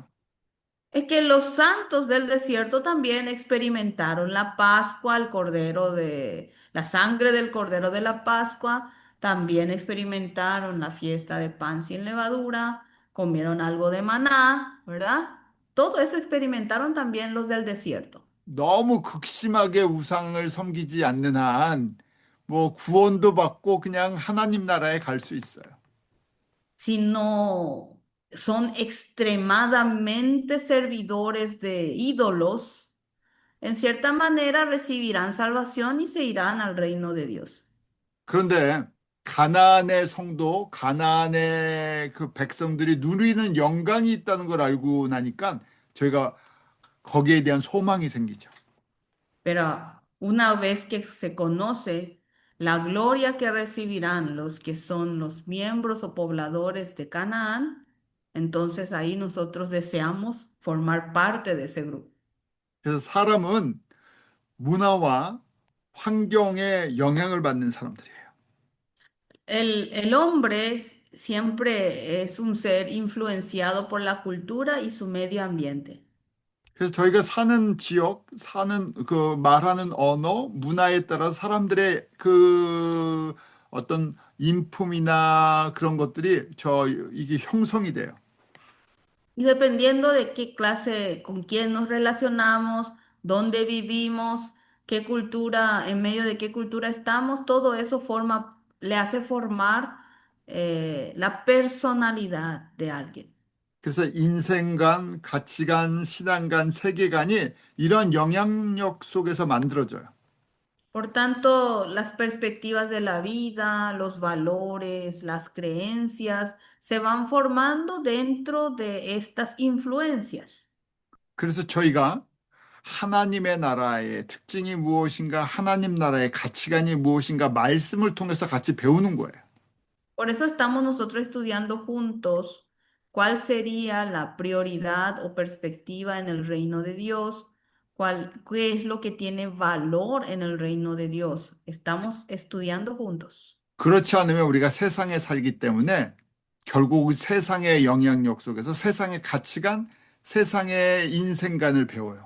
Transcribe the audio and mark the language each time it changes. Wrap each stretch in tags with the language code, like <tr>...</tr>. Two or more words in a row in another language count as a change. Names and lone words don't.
<es>Es que los santos del desierto también experimentaron la Pascua, el cordero de la sangre del cordero de la Pascua, también experimentaron la fiesta de pan sin levadura, comieron algo de maná, ¿verdad? Todo eso experimentaron también los del desierto.</es> <ko>너무 극심하게 우상을 섬기지 않는 한 뭐 구원도 받고 그냥 하나님 나라에 갈 수 있어요.</ko> <es>Si no son extremadamente servidores de ídolos, en cierta manera recibirán salvación y se irán al reino de Dios.</es> <ko>그런데 가나안의 성도, 가나안의 그 백성들이 누리는 영광이 있다는 걸 알고 나니까 저희가 거기에 대한 소망이 생기죠.</ko> <es>Pero una vez que se conoce la gloria que recibirán los que son los miembros o pobladores de Canaán, entonces ahí nosotros deseamos formar parte de ese grupo.</es> <ko>그래서 사람은 문화와 환경에 영향을 받는 사람들이에요.</ko> <es>El hombre siempre es un ser influenciado por la cultura y su medio ambiente.</es> <ko>그래서 저희가 사는 지역, 사는 그 말하는 언어, 문화에 따라 사람들의 그 어떤 인품이나 그런 것들이 이게 형성이 돼요.</ko> <es>Y dependiendo de qué clase, con quién nos relacionamos, dónde vivimos, qué cultura, en medio de qué cultura estamos, todo eso forma, le hace formar la personalidad de alguien.</es> <ko>그래서 인생관, 가치관, 신앙관, 세계관이 이런 영향력 속에서 만들어져요.</ko> <es>Por tanto, las perspectivas de la vida, los valores, las creencias se van formando dentro de estas influencias.</es> <ko>그래서 저희가 하나님의 나라의 특징이 무엇인가, 하나님 나라의 가치관이 무엇인가 말씀을 통해서 같이 배우는 거예요.</ko> <es>Por eso estamos nosotros estudiando juntos cuál sería la prioridad o perspectiva en el reino de Dios, qué es lo que tiene valor en el reino de Dios. Estamos estudiando juntos.</es> <ko>그렇지 않으면 우리가 세상에 살기 때문에 결국 세상의 영향력 속에서 세상의 가치관, 세상의 인생관을 배워요.</ko>